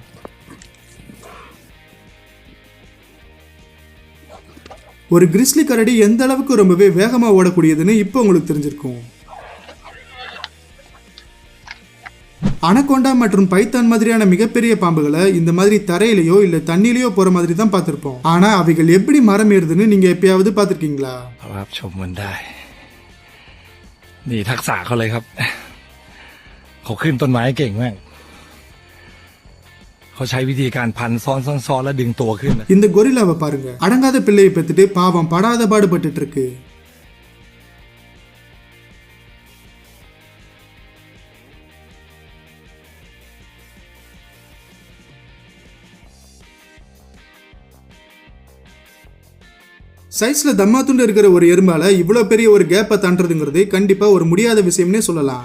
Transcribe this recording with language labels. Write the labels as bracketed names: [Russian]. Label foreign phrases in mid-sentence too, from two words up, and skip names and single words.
[Tamil] ஒரு கிரிஸ்லி கரடி எந்த அளவுக்கு ரொம்பவே வேகமா ஓடக்கூடியதுன்னு இப்போ உங்களுக்கு தெரிஞ்சிருக்கும். அனகோண்டா மற்றும் பைத்தான் மாதிரியான மிகப்பெரிய பாம்புகளை இந்த மாதிரி தரையிலையோ இல்ல தண்ணியிலையோ போற மாதிரி தான் பார்த்திருப்போம். ஆனா அவைகள் எப்படி மரம் ஏறுதுன்னு நீங்க எப்பயாவது பார்த்திருக்கீங்களா? [Thai] นี่ทักษะเขาเลยครับเขาขึ้นต้นไม้เก่งมากเขาใช้วิธีการพันซ้อนแล้วดึงตัวขึ้น. [Tamil] இந்த கொரில்லாவை பாருங்க, அடங்காத பிள்ளையை பெத்துட்டு பாவம் படாத பாடுபட்டு இருக்கு. சைஸ்ல தம்மாத்துண்டு இருக்கிற ஒரு எறும்பால இவ்வளவு பெரிய ஒரு கேப்பை தாண்டதுங்கிறது கண்டிப்பா ஒரு முடியாத விஷயம்னே சொல்லலாம்.